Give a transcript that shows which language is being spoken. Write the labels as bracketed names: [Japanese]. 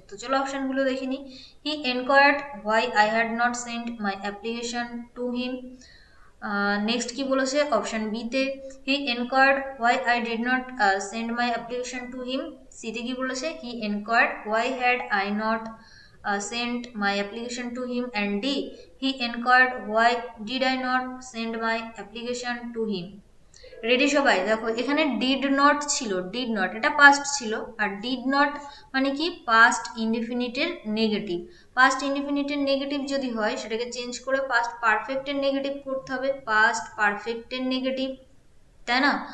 [Bangla] তো চলো অপশনগুলো দেখে নিই। [English] He enquired why I had not send my application to him. [Bangla] Next কি বলেছে? অপশন বিতে [English] He enquired why I did not send my application to him. [Bangla] সিতে কি বলেছে? [English] He enquired why had I not sent my application to him, and D, he inquired why did I not send my application to him. [Bangla] Ready সবাই? দেখো এখানে did not ছিল, did not এটা past ছিল, আর did not মানে কি past ইনডিফিনিটের negative. Past ইনডিফিনিটের negative যদি হয় সেটাকে চেঞ্জ করে পাস্ট পারফেক্টের নেগেটিভ করতে হবে, পাস্ট পারফেক্টের নেগেটিভ, তাই না?